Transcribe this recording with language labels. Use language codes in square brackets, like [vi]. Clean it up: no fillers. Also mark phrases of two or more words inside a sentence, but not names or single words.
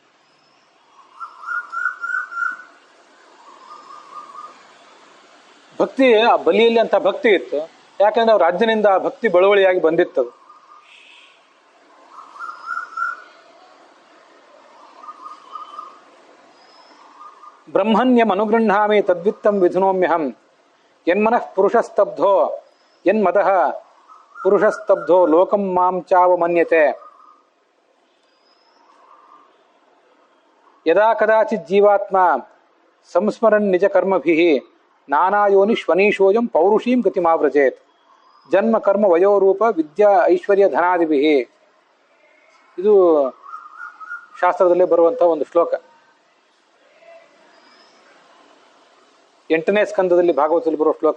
[kn] ಭಕ್ತಿ, ಆ ಬಲಿಯಲ್ಲಿ ಅಂತ ಭಕ್ತಿ ಇತ್ತು, ಯಾಕಂದ್ರೆ ಅವ್ರ ರಾಜ್ಯನಿಂದ ಆ ಭಕ್ತಿ ಬಳುವಳಿಯಾಗಿ ಬಂದಿತ್ತು. [sa] ಬ್ರಹ್ಮಣ್ಯಂ ಅನುಗೃಹಾಮಿ ತದ್ವಿತ್ತಂ ವಿಧುನೋಮ್ಯಹಂ ಯನ್ಮನಃ ಪುರುಷಸ್ತಬ್ಧೋ ಯನ್ಮದಃ ಪುರುಷಸ್ತಬ್ಧೋ ಲೋಕಂ ಮಾಂ ಚಾವಮನ್ಯತೆ. ಯದಾ ಕದಾಚಿತ್ ಜೀವಾತ್ಮ ಸಂಸ್ಮರನ್ ನಿಜ ಕರ್ಮಭಿಃ ನಾನಾಯೋನಿಷ್ವನೀಶೋಯಂ ಪೌರುಷೀಂ ಗತಿಮಾವ್ರಜೇತ್ ಜನ್ಮ ಕರ್ಮ ವಯೋರೂಪ ವಿದ್ಯಾ ಐಶ್ವರ್ಯ ಧನಾದಿಭಿಃ. [kn] ಇದು ಶಾಸ್ತ್ರದಲ್ಲೇ ಬರುವಂತಹ ಒಂದು ಶ್ಲೋಕ. 8ನೇ ಸ್ಕಂದದಲ್ಲಿ ಭಾಗವತದಲ್ಲಿ ಬರುವ ಶ್ಲೋಕ.